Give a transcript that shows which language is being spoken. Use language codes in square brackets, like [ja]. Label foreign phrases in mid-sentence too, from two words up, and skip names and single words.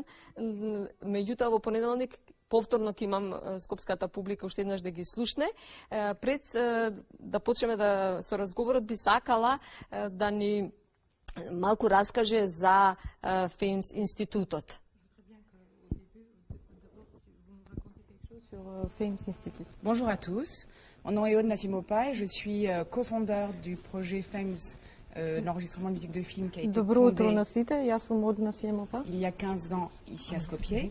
[mk] Меѓутоа во понеделник повторно ќе имам скопската публика уште еднаш да ги слушне. Пред да почнеме со разговорот, би сакала да ни малку раскаже за Феймс институтот. [fr] Bonjour à tous, mon nom est Aude Nasimopa et je suis cofondeur du projet FAMES, l'enregistrement de musique de film qui a été fondé il y a 15 ans ici à Skopje.